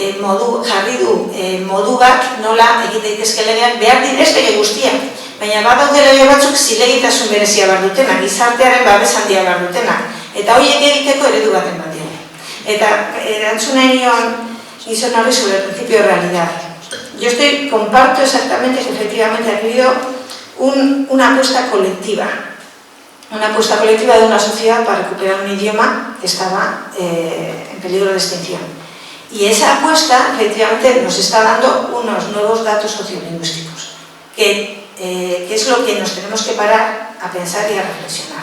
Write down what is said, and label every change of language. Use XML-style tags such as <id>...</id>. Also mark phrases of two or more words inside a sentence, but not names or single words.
<eu>modu bat nola egin daitezke legeak behar ez lege guztiak, baina badaude lege batzuk zilegitasun berezia behar dutenak, gizartearen babes handia behar dutenak, eta horiek egiteko eredu baten bat dira. Eta erantzuna nion gizon horri</eu> <es>sobre el principio de realidad. Yo comparto exactamente que efectivamente ha habido una apuesta colectiva de una sociedad para recuperar un idioma que estaba en peligro de extinción. Y esa apuesta efectivamente nos está dando unos nuevos datos sociolingüísticos, que es lo que nos tenemos que parar a pensar y a reflexionar.</es>